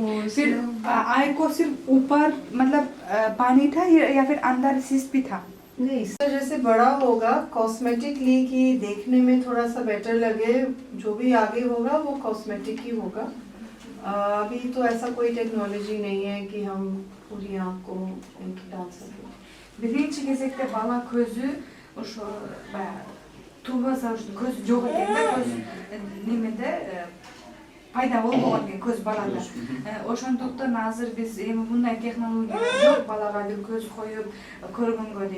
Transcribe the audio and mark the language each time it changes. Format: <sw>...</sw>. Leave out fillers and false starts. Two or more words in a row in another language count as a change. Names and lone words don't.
<hi>फिर आई को सिर्फ ऊपर मतलब पानी था या फिर अंदर सिस्ट भी था? नहीं, इस वजह से बड़ा होगा कॉस्मेटिकली कि देखने में थोड़ा सा बेटर लगे, जो भी आगे होगा वो कॉस्मेटिक ही होगा। अभी तो ऐसा कोई टेक्नोलॉजी नहीं है कि हम पूरी आँख को डाल सकें।</hi> <ky>Birinci кезекте бала көзү ошо тубаса көз жок экен да, көз немеде пайда болбогон экен көз балада. Ошондуктан азыр биз эми мындай технология жок, балага бир көз коюп көргөнгө дейт.</ky>